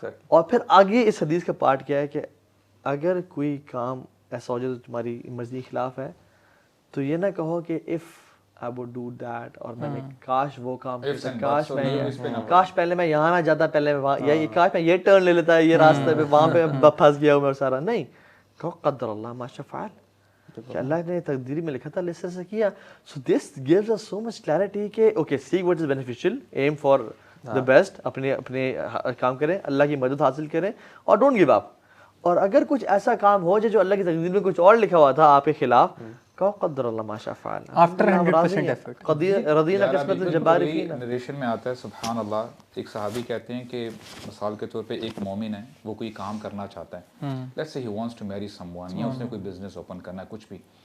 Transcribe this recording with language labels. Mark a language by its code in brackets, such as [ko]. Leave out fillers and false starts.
[ur] اور پھر آگے اس حدیث کا پارٹ کیا ہے کہ اگر کوئی کام ایسا ہو جائے جو تمہاری مرضی کے خلاف ہے, تو یہ نہ کہو کہ if [en] I would do that, [ur] اور میں نے کاش وہ کام کرتا, کاش پہلے میں یہاں نہ جاتا, پہلے میں وہاں, یا کاش میں یہ ٹرن لے لیتا, یہ راستے پہ وہاں پہ پھنس گیا ہوں میں سارا. نہیں, کہو [ar] قدر اللہ ما شاء فعل, [ur] کہ اللہ نے تقدیری میں لکھا تھا, اللہ اس طرح سے کیا. [en] So this gives us so much clarity کہ okay, seek what is beneficial, aim for the best, [ur] اپنے کام کریں, اللہ کی مدد حاصل کریں, اور [en] Don't give up. [ur] اور اگر کچھ ایسا کام ہو جائے جو اللہ کی تقدیر میں کچھ اور لکھا ہوا تھا آپ کے خلاف, کہو [ar] قدر اللہ ما شاء فعل, [en] after 100% effort. [ar] رضینا قسمت الجبار فینا. [ur] نریشن میں آتا ہے سبحان اللہ, ایک صحابی کہتے ہیں کہ مثال کے طور پہ ایک مومن ہے, وہ کوئی کام کرنا چاہتا ہے, [en] let's say he wants to marry someone, [ur] یا اس نے کوئی بزنس اوپن کرنا ہے, کچھ بھی.